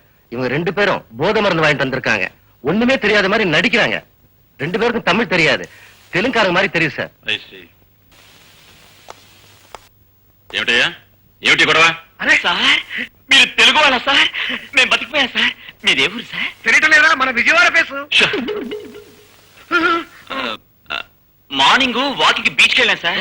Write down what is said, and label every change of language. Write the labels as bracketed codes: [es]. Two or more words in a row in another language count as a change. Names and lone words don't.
[ta] இவங்க 2 பேரும் போதை மருந்து வாங்கிட்டு வந்திருக்காங்க. ஒண்ணுமே தெரியாத மாதிரி நடிக்கிறாங்க. 2 பேருக்கும் தமிழ் தெரியாது, தெலுங்காரங்க மாதிரி தெரியும் సార్. [te] ఏమిటయ్యా ఏమిటి గొడవ? అరే సార్ మీరు తెలుగు వాళ్ళ సార్? మేము బతికిపోయా సార్. మీదే ఊరు సార్? తెలియటం లేదా? మన విజయవాడ ఫేసు. మార్నింగ్ వాకింగ్ బీచ్కి వెళ్ళాను సార్.